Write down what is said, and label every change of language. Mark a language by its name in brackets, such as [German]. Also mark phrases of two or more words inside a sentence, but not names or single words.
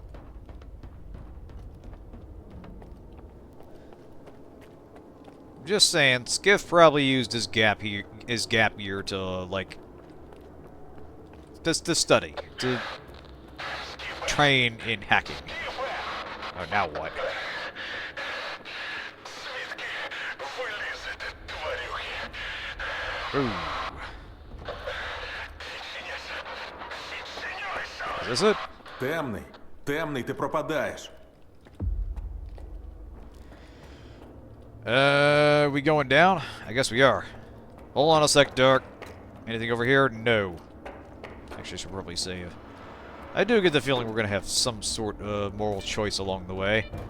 [English] Just saying, Skiff probably used his gap year to like to study, to train in hacking. Oh, now what? [Ukrainian] Звідки ви лізете, тварюги? [English] Ooh. [Ukrainian] Відчиняйся! [English] Is this it? [Ukrainian] Темний, темний, ти пропадаєш. [English] We going down? I guess we are. Hold on a sec, Dark. Anything over here? No. Actually, I should probably save. I do get the feeling we're gonna have some sort of moral choice along the way.